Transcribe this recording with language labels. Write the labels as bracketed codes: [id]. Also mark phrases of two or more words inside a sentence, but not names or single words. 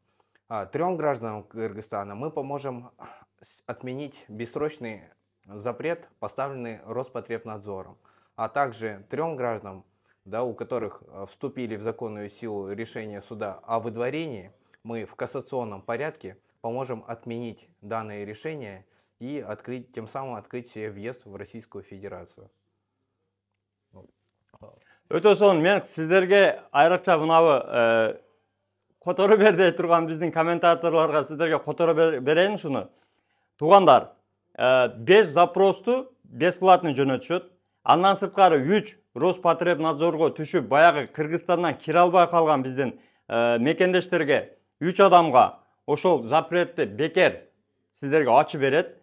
[ru] 3 гражданам Кыргызстана мы поможем отменить бессрочный запрет, поставленный Роспотребнадзором, а также 3 гражданам, у которых вступили в законную силу решения суда о выдворении, мы в кассационном порядке поможем отменить данные решения и тем самым открыть себе въезд в Российскую Федерацию. [ky] Өтө сонун мен сиздерге айрыкча мынабы которо бердей турган биздин комментаторлорго сиздерге которо берейин шуну. Тугандар, 5 запросту бесплатно жөнөтүшөт. Андан сырткары 3 Роспотребнадзорго түшүп, баягы Кыргызстандан кире албай калган биздин мекендештерге 3 адамга ошол запретти бекер сиздерге ачып берет.